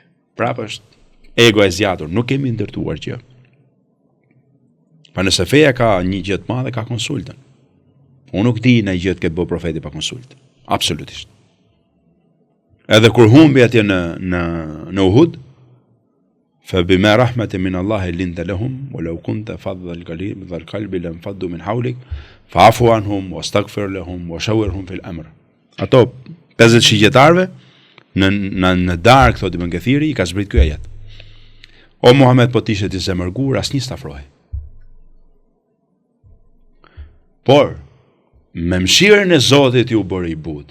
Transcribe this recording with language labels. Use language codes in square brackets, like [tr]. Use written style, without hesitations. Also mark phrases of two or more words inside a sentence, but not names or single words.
[sq] Prap është ego e zgjatur, nuk kemi ndërtuar gjë. Pa nëse feja ka një gjë të madhe, ka konsultën. Unë nuk di në gjë të ketë bërë profeti pa konsultë. Absolutisht. Edhe kur humbi atje në Uhud, [ar] فبما رحمة من الله لنت لهم ولو كنت فظ القلب لانفضوا من حولك فاعف عنهم واستغفر لهم وشاورهم في الأمر. [sq] Ato 50 shigjetarve në darkë, thotë Ibn Kathiri, i ka zbrit ky ajet. O Muhammed, po t'ishe ti zemërgur, asnjë s'tafrohej. Por me mëshirën e Zotit ju bëri i but.